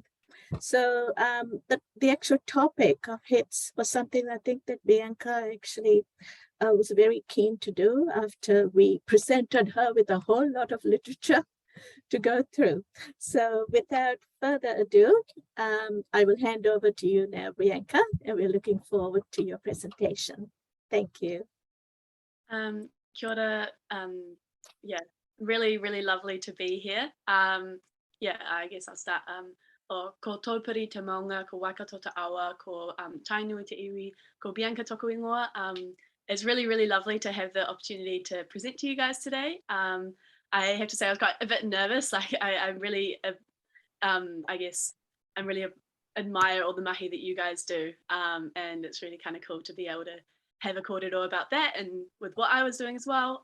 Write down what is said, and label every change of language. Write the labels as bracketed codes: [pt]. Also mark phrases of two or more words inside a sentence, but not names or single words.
[en] So the actual topic of hips was something I think that Bianca actually was very keen to do after we presented her with a whole lot of literature to go through. So without further ado, I will hand over to you now, Bianca, and we're looking forward to your presentation. Thank you. [mi] Kia ora. [en] Yeah, really, really lovely to be here. Yeah, I guess I'll start. [mi] O ko tōpiri te maunga, ko Waikato te awa, ko tainui te iwi, ko Bianca toku ingoa. [en] It's really, really lovely to have the opportunity to present to you guys today. I have to say I was quite a bit nervous. Like I'm really, I guess, I'm really admire all the mahi that you guys do. And it's really kind of cool to be able to have a kōrero about that and with what I was doing as well.